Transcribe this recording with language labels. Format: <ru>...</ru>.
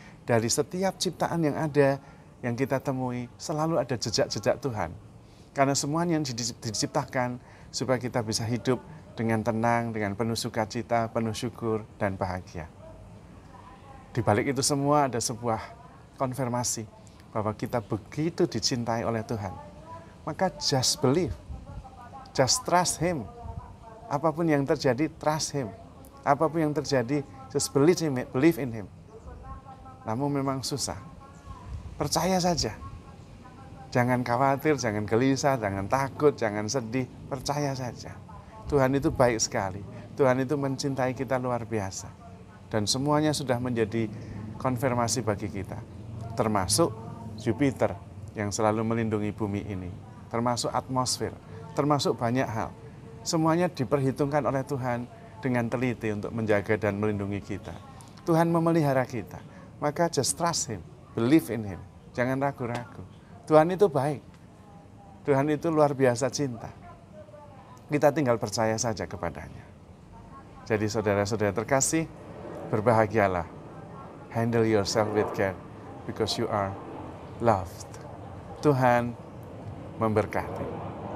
<id>Dari setiap ciptaan yang ada, yang kita temui, selalu ada jejak-jejak Tuhan. Karena semuanya yang diciptakan supaya kita bisa hidup dengan tenang, dengan penuh sukacita, penuh syukur, dan bahagia. Di balik itu semua ada sebuah konfirmasi bahwa kita begitu dicintai oleh Tuhan.</id> <en>Maka just believe, just trust Him.</en> <id>Apapun yang terjadi,</id> <en>trust Him.</en> <id>Apapun yang terjadi,</id> <en>just believe in Him.</en> <id>Namun memang susah. Percaya saja. Jangan khawatir, jangan gelisah, jangan takut, jangan sedih. Percaya saja. Tuhan itu baik sekali. Tuhan itu mencintai kita luar biasa. Dan semuanya sudah menjadi konfirmasi bagi kita. Termasuk Jupiter yang selalu melindungi bumi ini. Termasuk atmosfer, termasuk banyak hal. Semuanya diperhitungkan oleh Tuhan dengan teliti untuk menjaga dan melindungi kita. Tuhan memelihara kita.</id> <en>Maka just trust Him, believe in Him.</en> <id>Jangan ragu-ragu. Tuhan itu baik. Tuhan itu luar biasa cinta. Kita tinggal percaya saja kepadanya. Jadi saudara-saudara terkasih, berbahagialah.</id> <en>Handle yourself with care because you are loved.</en> <id>Tuhan memberkati.</id>